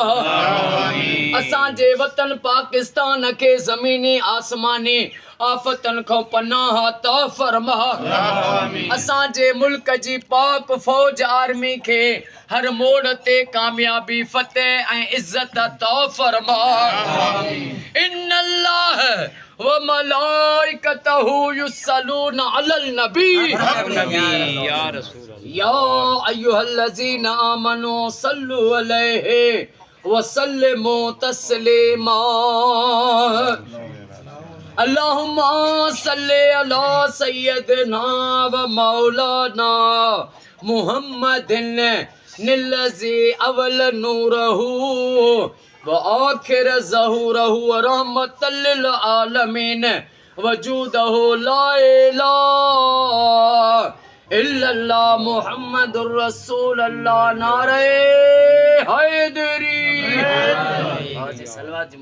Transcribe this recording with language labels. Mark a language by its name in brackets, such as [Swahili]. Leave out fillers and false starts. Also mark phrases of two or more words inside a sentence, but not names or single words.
[Sindhi] असांजे वतन पाकिस्तान खे ज़मीनी आसमानी आफ़तनि खां पनाह अता फरमा। असांजे मुल्क जी पाक फ़ौज आर्मी खे हर मोड़ ते कामयाबी फतेह ऐं इज़्ज़त अता फरमा। [Arabic] إن الله وملائكته يصلون على النبي يا أيها الذين آمنوا صلوا عليه وسلموا تسليما. اللهم صل على سيدنا ومولانا محمد الذي أول نوره وآخر ظهوره ورحمة للعالمين وجوده لا إله إلا الله محمد رسول الله [Sindhi] नारे हैदरी।